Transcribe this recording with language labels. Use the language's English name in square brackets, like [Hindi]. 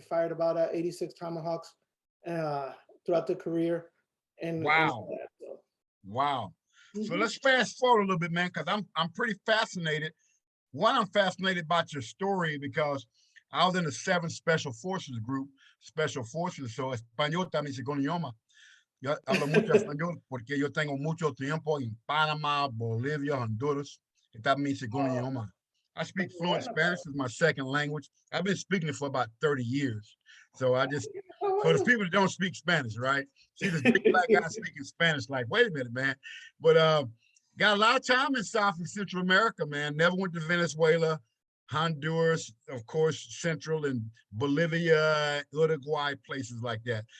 [English] Fired about 86 Tomahawks throughout the career. And wow. Wow. So let's fast forward a little bit, man, because I'm pretty fascinated. One, I'm fascinated about your story because I was in the 7th Special Forces group, Special Forces. [Spanish] So español también se idioma. Yo hablo mucho español porque yo tengo mucho tiempo en Panama, Bolivia, Honduras. [English] That means [Spanish] segundo idioma. [English] I speak fluent Spanish as my second language. I've been speaking it for about 30 years. So so there's people that don't speak Spanish, right? See this big black guy speaking Spanish, like, wait a minute, man. But got a lot of time in South and Central America, man. Never went to Venezuela, Honduras, of course, Central and Bolivia, Uruguay, places like that.